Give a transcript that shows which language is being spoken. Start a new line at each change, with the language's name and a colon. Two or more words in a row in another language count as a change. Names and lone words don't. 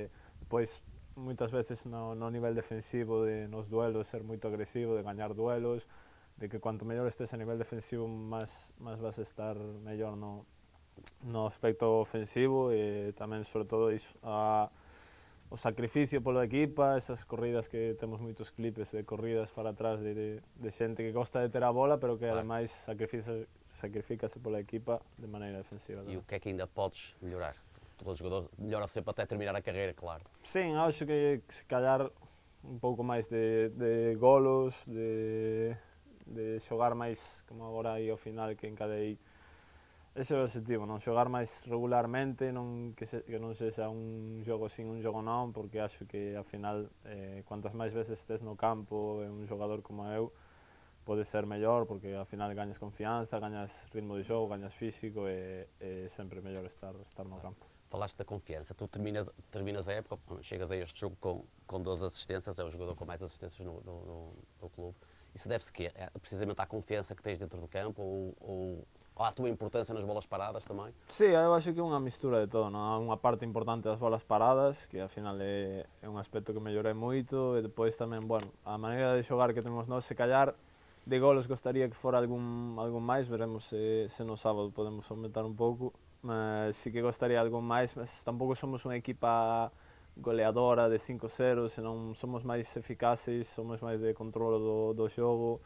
Galician: Pois, moitas veces no nivel defensivo, nos duelos, ser moito agresivo, de gañar duelos, de que cuanto mellor estés a nivel defensivo, máis vas a estar mellor no aspecto ofensivo e tamén, sobre todo, o sacrificio pola equipa, esas corridas que temos moitos clipes de corridas para atrás de xente que gosta de ter a bola, pero que ademais sacrificase pola equipa de maneira defensiva.
Portuguese: E o que é que ainda podes melhorar? Todo jogador melhora sempre até terminar a carreira, claro.
Galician: Sim,
Portuguese: acho que se calhar
Galician: un pouco máis de golos, de xogar máis, como agora aí ao final que encadei. Ese é o objetivo, non xogar máis regularmente, que non sexa un xogo sin un xogo non,
Portuguese: porque acho que
Galician: ao final, cuantas máis veces estés no campo, un xogador como eu, pode ser mellor, porque ao final gañas confianza, gañas ritmo de xogo, gañas físico e sempre mellor estar no campo.
Portuguese: Falaste da confiança, tu terminas a época, chegas a este jogo com 12 assistências, é o jogador com mais assistências no clube. Isso deve-se quê? Precisamente à confiança que tens dentro do campo ou à tua importância nas bolas paradas também?
Galician: Sí,
Portuguese: eu acho que
Galician: é unha mistura de todo, non? Há unha parte importante das bolas paradas, que ao final é un aspecto que mellorei moito, e depois tamén, bueno, a maneira de xogar que temos nós, se callar, de golos gostaría que fora algún máis, veremos se no sábado podemos aumentar un pouco, mas sí que gostaría algún máis, mas tampouco somos unha equipa goleadora de 5-0, senón somos máis eficaces, somos máis de controlo do xogo.